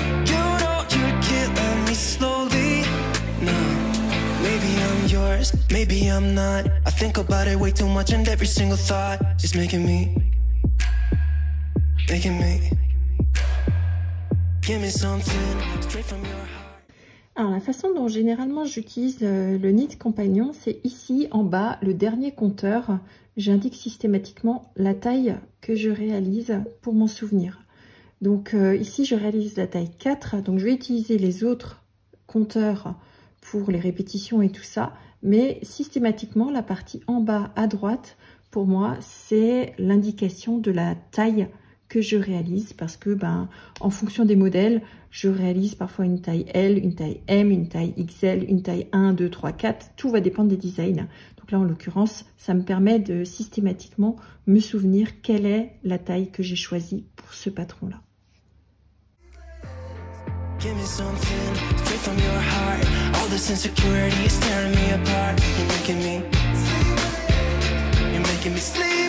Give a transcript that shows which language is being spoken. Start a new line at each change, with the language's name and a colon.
English: You know you're killing me slowly. No, maybe I'm yours, maybe I'm not. I think about it way too much and every single thought is making me give me something straight from your heart.
French: Alors la façon dont généralement j'utilise le Knit Compagnon, c'est ici en bas, le dernier compteur. J'indique systématiquement la taille que je réalise pour m'en souvenir. Donc ici je réalise la taille 4, donc je vais utiliser les autres compteurs pour les répétitions et tout ça. Mais systématiquement la partie en bas à droite, pour moi, c'est l'indication de la taille que je réalise parce que en fonction des modèles, je réalise parfois une taille L, une taille M, une taille XL, une taille 1, 2, 3, 4. Tout va dépendre des designs. Donc là, en l'occurrence, ça me permet de systématiquement me souvenir quelle est la taille que j'ai choisie pour ce patron-là.
English: Give me something straight from your heart. All this insecurity is tearing me apart. You're making me sleepless.